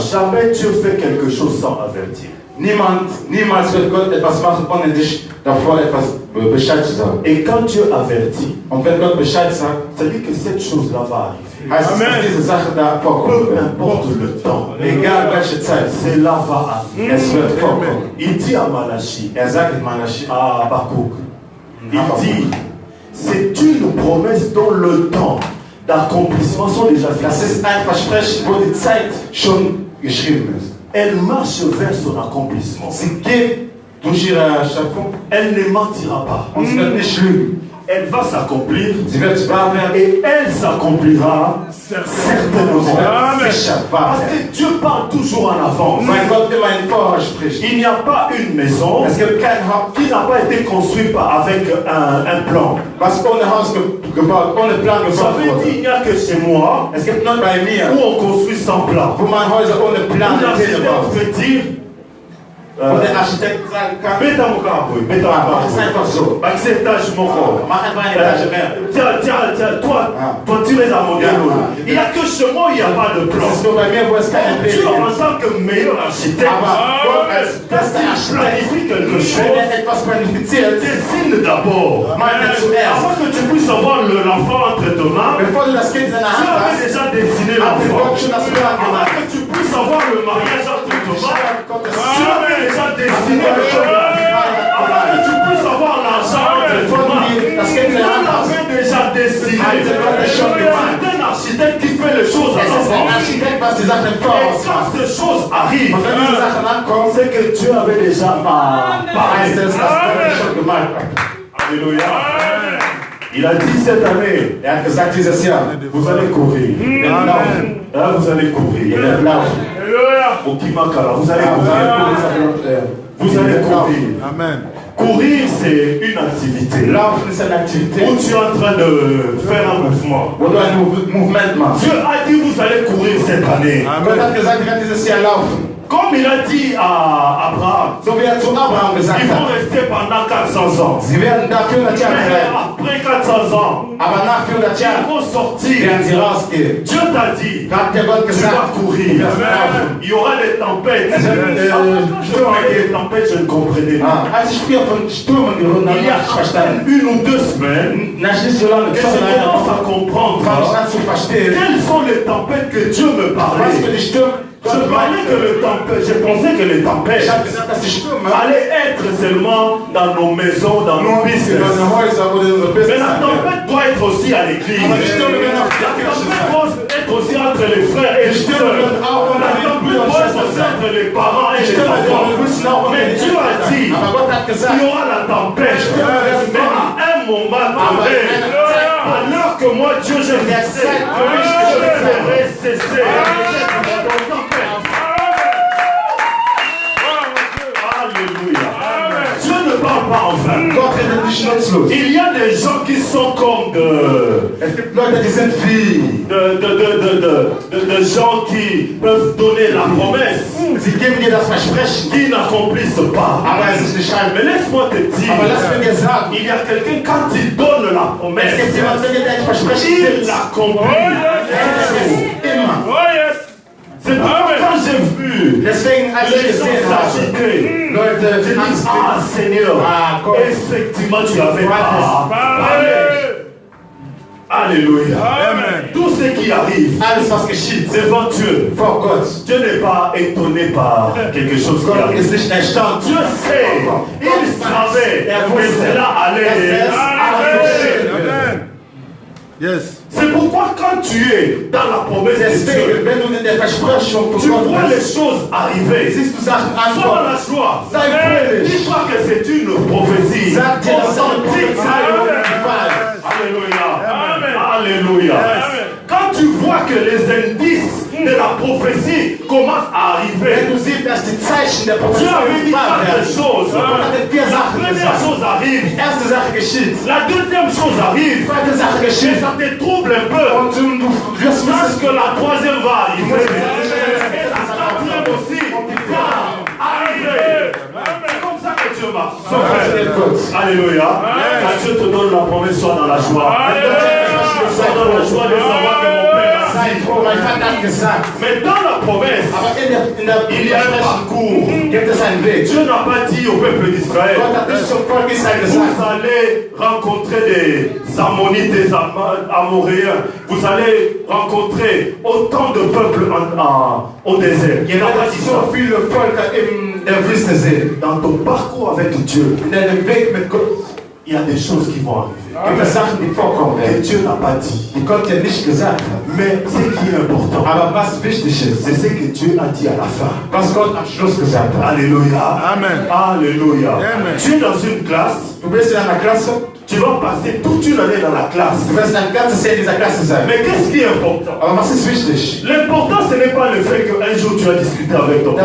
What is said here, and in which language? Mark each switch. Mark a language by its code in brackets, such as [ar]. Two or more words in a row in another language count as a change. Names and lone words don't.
[fr] Jamais Dieu fait quelque chose sans avertir. [de] Niemals wird Gott etwas machen, ohne dich davor etwas Bescheid zu sagen. [fr] Et quand Dieu avertit, [de] Und wenn Gott Bescheid sagt, [fr] ça dit que cette chose-là va arriver. [de] heißt es, dass diese Sache da vorkommen [fr] Peu [de] wird. [fr] importe le temps, [de] Egal welche Zeit, [fr] cela va arriver. [de] es wird vorkommen. [fr] Il dit à Malachi, [de] Sagt in Malachi, [fr] à Habakkuk, il dit, c'est une promesse dont le temps d'accomplissement sont déjà [de] das [fr] fixés. [de] ist ein Versprechen, wo die Zeit schon geschrieben ist. [fr] Elle marche vers son accomplissement. [de] Sie geht durch ihre Schöpfung [fr] Elle ne mentira pas. [de] und sie wird nicht lügen. [fr] Elle va s'accomplir [de] Sie wird wahr werden. [fr] et elle s'accomplira certainement. [de] Sicher wahr [fr] Parce [de] werden. [fr] que Dieu parle toujours en avance. [de] Weil Gott immer in Vorher spricht. [fr] Il n'y a pas une maison [de] Es gibt kein Haus, [fr] qui n'a pas été construite avec un plan. [de] was ohne Haus gebaut, ohne Plan [fr] Ça [de] gebaut [fr] veut dire [de] wurde. [fr] qu'il n'y a que chez moi [de] Es gibt nur bei mir, [fr] où on construit sans plan. [de] wo man Häuser ohne Plan [fr] Où l'architecte [de] baut. [fr] peut dire [de] Wo der Architekt sagen kann, [fr] mets dans mon carreau, mets dans mon [de] mach es [fr] carreau. [de] einfach so. [fr] Acceptage mon corps. [de] Mach einfach eine Etage mehr. [fr] Tiens, toi tu es à mon dialogue. Il n'y a que chez moi où il n'y a pas de plan. [de] Das ist nur bei mir, wo es keinen Plan [fr] Dieu en [de] gibt. [fr] tant que meilleur architecte, [de] Aber Gott als [fr] quand [de] bester [fr] il [de] Architekt, [fr] planifie quelque [de] wenn [fr] chose, [de] er etwas planifiziert, [fr] dessine d'abord. [de] meint er zuerst. [fr] Avant que tu puisses avoir l'enfant entre tes mains, [de] Bevor du das Kind in deiner [fr] tu [de] Hand [fr] avais [de] hast, [fr] déjà dessiné [de] hat dir [fr] l'enfant. [de] Gott schon das Plan [fr] Avant [de] gemacht. [fr] que tu puisses avoir le mariage entre tes mains, [de] Gottes [fr] tu avais déjà dessiné le chemin. Avant que tu puisses avoir l'argent entre tes mains, tu l'avais déjà dessiné. C'est un architecte qui fait les choses à [de] Es ist ein [fr] l'avance. [de] Architekt, was die Sachen [fr] Et [de] voraus [fr] quand [de] macht. [fr] ces choses arrivent, [de] Und wenn diese Sachen ankommen, [fr] c'est que Dieu avait déjà [de] heißt [fr] parlé. [de] es, dass Gott schon gemacht hat. [fr] Alléluia. Il a dit cette année, [de] Er hat gesagt, dieses Jahr, [fr] vous allez courir. [de] ihr werdet laufen. [fr] Là, vous allez courir. [de] Ihr werdet laufen. [fr] Au Kimakala, vous allez [de] Ja, vous [fr] courir. Vous [de] Ihr [fr] allez [de] werdet laufen. [fr] courir. Amen. Courir, c'est une activité. [de] Laufen ist eine Aktivität, [fr] Où tu es en train de faire un mouvement. [de] wo du ein Movement machst. [fr] Dieu a dit, vous allez courir cette année. [de] Gott hat gesagt, ihr werdet dieses Jahr laufen. [fr] Comme il a dit à Abraham, [de] So wie er zu Abraham gesagt [fr] ils vont [de] hat. [fr] rester pendant 400 ans. [de] Sie werden da 400 Jahre [fr] Mais [de] bleiben. [fr] après 400 ans, [de] Aber nach 400 [fr] ils [de] Jahren [fr] vont sortir. [de] werden sie rausgehen. [fr] Dieu t'a dit, [de] Da hat der Gott [fr] tu vas [de] gesagt, [fr] courir. [de] du wirst laufen. [fr] Il y aura des tempêtes. Je parlais des tempêtes, je ne comprenais pas. [de] Als ich früher von Stürmen gehört habe, [fr] Il y a [de] habe ich verstanden. [fr] une ou deux semaines [de] Nach nicht so lange [fr] que je commence à comprendre [de] fange ich an zu verstehen, [fr] quelles sont les tempêtes que Dieu me [de] was für [fr] parlait. [de] die Stürme [fr] Je parlais que les tempêtes, je pensais que les tempêtes [de] Ich habe gesagt, dass die Stürme [fr] allaient être seulement dans nos maisons, dans nos [de] nur in [fr] business. [de] unseren Häusern oder in unserem [fr] Mais [de] Business [fr] la [de] sind. [fr] tempête doit être aussi à l'église. [de] Aber die Stürme werden auch [fr] La [de] in der Kirche [fr] tempête [de] sein. [fr] doit être aussi entre les frères et les [de] Die Stürme [fr] sœurs. [de] werden auch [fr] La [de] unter den [fr] tempête [de] Brüdern und [fr] doit être [de] Schwestern [fr] aussi [de] sein. [fr] entre les parents et [de] Die [fr] les [de] Stürme [fr] enfants. [de] müssen auch unter [fr] Mais [de] den [fr] Dieu a [de] Eltern [fr] dit, [de] sein. Aber Gott hat [fr] il [de] gesagt, [fr] y aura la tempête. Mais à un moment donné, à l'heure que moi Dieu j'ai fixé, je ferai cesser la tempête. Alléluia. Dieu ne parle pas en vain. [de] Gott redet nicht nutzlos. [fr] Il y a des gens qui sont comme [de] Es gibt Leute, die sind wie [fr] de gens qui peuvent donner la promesse, [de] sie geben dir das Versprechen, [fr] qui n'accomplissent pas. [de] aber es ist nicht halb. [fr] Mais laisse-moi te dire, [de] Aber lass mir dir sagen, [fr] il y a quelqu'un quand il donne la [de] es [fr] promesse, [de] gibt jemanden, der dir ein Versprechen [fr] il [de] gibt. [fr] l'accomplit. [de] Immer. [fr] C'est pourquoi quand j'ai vu [de] Deswegen, als ich [fr] les gens [de] gesehen habe, [fr] s'agiter, [de] Leute, [fr] j'ai dit, [de] Angst [fr] ah Seigneur, [de] Ah, Gott. [fr] effectivement tu avais pas. Alléluia. Amen. Tout ce qui arrive [de] alles was geschieht, [fr] devant Dieu, [de] vor Gott. [fr] Dieu n'est pas étonné par quelque chose qui [de] Gott [fr] arrive. [de] ist nicht erstaunt. [fr] Dieu sait, il savait que cela allait arriver. Amen. Yes. C'est pourquoi quand tu es dans la promesse de [de] Deswegen, [fr] Dieu, [de] wenn du in der Versprechung von [fr] tu [de] Gott [fr] vois les [de] bist, [fr] choses arriver. [de] siehst du Sachen [fr] Sois dans la [de] ankommen. [fr] joie. [de] Sei fröhlich. [fr] Dis-toi que c'est une prophétie. [de] Sag dir, dass es eine [fr] Authentique. [de] Prophezeiung ist. [fr] Alléluia. Amen. Alléluia. Quand tu vois que les indices de la prophétie commencent à [de] Wenn [fr] arriver, [de] du siehst, dass die Zeichen der [fr] Dieu avait [de] Prophezeiung [fr] dit [de] wahr [fr] quatre [de] werden. [fr] choses. [de] Gott hat dir 4 [fr] La [de] Sachen [fr] première [de] gesagt. [fr] chose arrive, [de] Die erste Sache geschieht. [fr] la deuxième chose arrive, [de] Die zweite Sache [fr] et [de] geschieht. [fr] ça te trouble un peu. [de] Und du wirst [fr] Parce [de] wissen, [fr] que la troisième va arriver. Et la quatrième aussi va arriver. C'est comme ça que Dieu marche. [de] so funktioniert Gott. [fr] Alléluia. Quand Dieu te donne la promesse, sois dans la joie. Sois dans la joie de savoir que mon Père a [de] Sei froh, mein Vater hat gesagt. [fr] Mais dans la promesse, [de] Aber [fr] il y a un parcours. [de] gibt es einen Weg. [fr] Dieu n'a pas dit au peuple d'Israël, [de] Gott hat nicht zum Volk Israel [fr] vous [de] gesagt, [fr] allez rencontrer des Ammonites, des Amoréens. Vous allez rencontrer autant de peuples au désert. Il [de] ihr [fr] n'a pas [de] werdet [fr] dit [de] so [fr] ça. [de] viele Völker in der Wüste sehen. [fr] Dans ton parcours avec Dieu, [de] In deinem Weg mit Gott [fr] il y a des choses qui vont arriver. [de] gibt es Sachen, die vorkommen [fr] Et [de] werden, [fr] Dieu n'a pas dit. [de] die Gott dir nicht gesagt hat. [fr] Mais ce qui est important, [de] Aber was wichtig ist, [fr] c'est ce que Dieu a dit à la fin. [de] was Gott am Schluss gesagt hat. [fr] Alléluia. Amen. Alléluia. Amen. Tu es dans une classe, [de] Du bist in einer Klasse, [fr] tu vas passer toute une année dans la classe. [de] du wirst ein ganzes Jahr in dieser Klasse sein. [fr] Mais qu'est-ce qui est important? [de] Aber was ist wichtig? [fr] L'important, ce n'est pas le fait qu'un jour tu as discuté avec ton